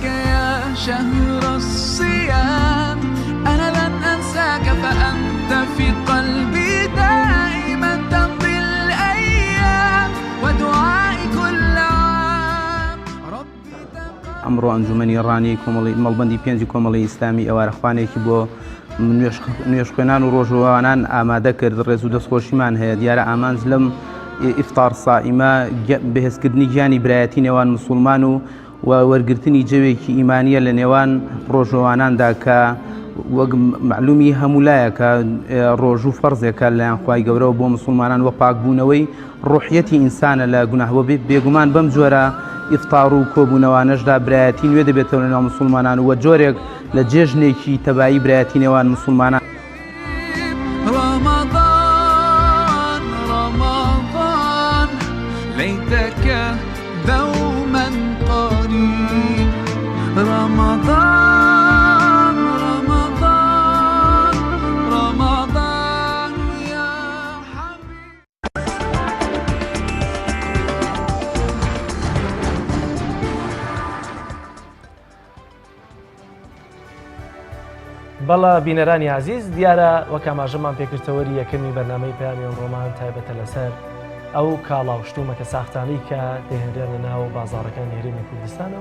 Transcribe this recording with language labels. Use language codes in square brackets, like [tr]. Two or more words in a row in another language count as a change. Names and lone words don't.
[ar] يا شهر الصيام أنا لن أنساك فأنت في قلبي دائما تمضي الأيام ودعائي كل عام ربي [ckb] ئەمڕۆ ئەنجومەنی ڕانی مەڵبەندی پێنجی کۆمەڵی ئیسلامی ئێوارەخوانێکی بۆ نوێژ خوێنان و ڕۆژەوانان ئامادە کرد. ڕێز و دەستخۆشیمان هەیە دیارە ئامانج لەم ئیفتار سائیمە بەهێزکردنی گیانی برایەتی نێوان موسڵمان و وەرگرتنی جەوێکی ئیمانیە لە نێوان ڕۆژەواناندا کە وەک معلومی هەمولایەکە ڕۆژ و فەرزێکە لەلایەن خوای گەورەوە بۆ موسڵمانان وە پاکبوونەوەی ڕوحیەتی ئینسانە لە گوناهوە بێگومان بەم جۆرە ئیفتار و کۆبوونەوانەشدا برایەتی نوێ دەبێتەوە لەناو موسڵمانان وە جۆرێک لە جێژنێکی تەبایی برایەتی نێوان موسڵمانان. [ar] رمضان ليتك دوما قريب رمضان يا حبيب. [ckb] بەڵە بینەرانی عزیز دیارە وەک ئاماژەمان پێکردەوەری یەکەمی بەرنامەی پەیامی ڕۆمان تایبەتە لەسەر ئەو کاڵاوشتومەکە ساختانەی کە دەهێنرێن لە ناو بازاڕەکانی هەرێمی کوردستانەوە